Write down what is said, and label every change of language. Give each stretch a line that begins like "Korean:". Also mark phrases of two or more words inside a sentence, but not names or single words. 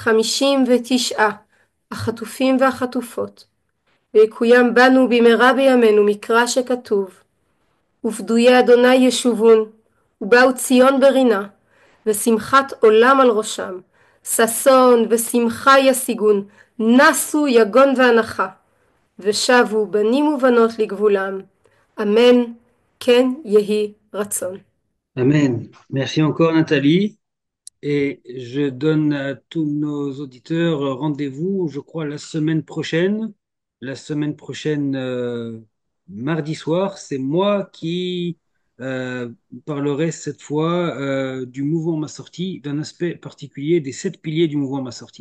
Hebrew: 59 החטופים והחטופות, ויקוים בנו במהרה בימינו מקרא שכתוב, ופדויי אדוני ישובון, ובאו ציון ברינה, ושמחת עולם על ראשם, ששון ושמחה ישיגון, נסו יגון ואנחה, ושבו בנים ובנות לגבולם. אמן, כן יהי רצון.
French: Amen. Merci encore, Nathalie. Et je donne à tous nos auditeurs rendez-vous, je crois, la semaine prochaine. La semaine prochaine, mardi soir, c'est moi qui euh, parlerai cette fois du mouvement Ma Sortie, d'un aspect particulier des 7 piliers du mouvement Ma Sortie.